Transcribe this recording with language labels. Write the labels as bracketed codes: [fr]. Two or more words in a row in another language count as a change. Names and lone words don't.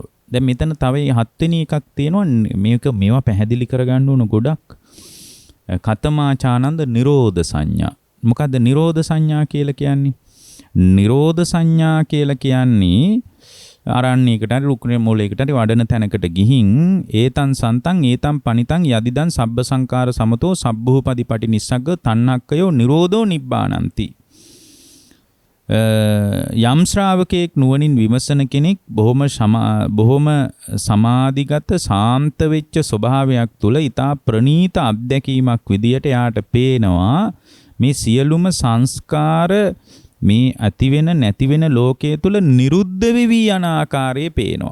[si] දැන් මෙතන තව 7 වෙනි එකක් තියෙනවා. මේවා පැහැදිලි කරගන්න ඕන ගොඩක්. [pi] කතමාචානන්ද නිරෝධ සංඥා. [si] මොකද්ද නිරෝධ සංඥා කියලා කියන්නේ? නිරෝධ සංඥා කියලා කියන්නේ ආරණ්‍යයකට හරි රුක්නේ මූලයකට හරි වඩන තැනකට ගිහින් [pi] ඒතන් සන්තං ඒතම් පනිතං යදිදන් සබ්බ සංකාර සමතෝ සබ්බූපදීපටි නිස්සග්ග තණ්හක්කයෝ නිරෝධෝ නිබ්බානಂತಿ. [si] යම් ශ්‍රාවකයෙක් නුවණින් විමසන කෙනෙක් බොහොම සමාධිගත සාන්ත වෙච්ච ස්වභාවයක් තුල ඊතා ප්‍රණීත අත්දැකීමක් විදියට යාට පේනවා මේ සියලුම සංස්කාර මේ ඇති වෙන නැති වෙන ලෝකයේ තුල නිරුද්ධ වෙවි යන ආකාරය පේනවා.